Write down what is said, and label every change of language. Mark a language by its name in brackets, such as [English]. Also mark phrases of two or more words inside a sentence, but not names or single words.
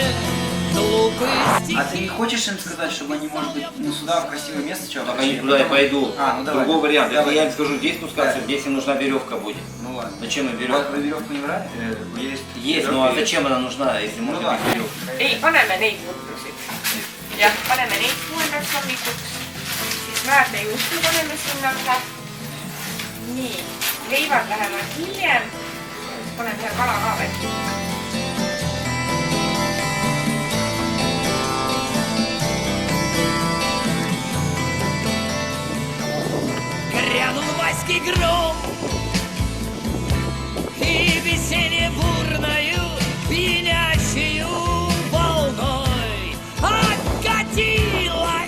[Russian] А ты не хочешь им сказать, чтобы они, может быть, сюда, в красивое место, что? Так они туда и пойдут. Ну давай. Другой вариант. Давай. Я им скажу, здесь спускаться, здесь им нужна веревка будет. Ну ладно. Зачем им веревка? Вы веревку не брали? Есть, ну а зачем она нужна, если может быть веревка? [Estonian] Ei, paneme neid võttusid. Jah, paneme neid 6. hommikuks. Siis määrdejuustu paneme sinna ühe. Nii, leivad lähevad hiljem. Panen ühe kala ka veel. [Russian] Грянул майский гром, и веселье бурною, пьянящую волной окатила.